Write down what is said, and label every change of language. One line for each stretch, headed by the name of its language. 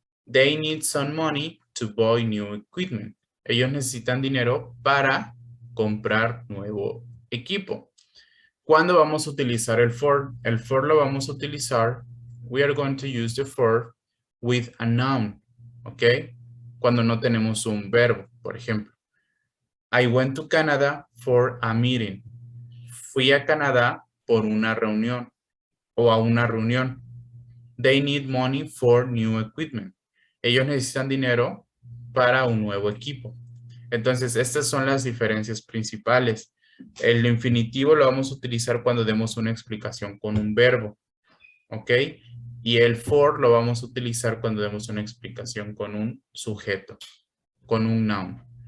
English: They need some money to buy new equipment.
Spanish: Ellos necesitan dinero para comprar nuevo equipo. ¿Cuándo vamos a utilizar el for? El for lo vamos a utilizar,
English: we are going to use the for with a noun, ¿ok?
Spanish: Cuando no tenemos un verbo, por ejemplo.
English: I went to Canada for a meeting.
Spanish: Fui a Canadá por una reunión o a una reunión.
English: They need money for new equipment.
Spanish: Ellos necesitan dinero para un nuevo equipo. Entonces, estas son las diferencias principales. El infinitivo lo vamos a utilizar cuando demos una explicación con un verbo, ¿ok? Y el for lo vamos a utilizar cuando demos una explicación con un sujeto, con un noun.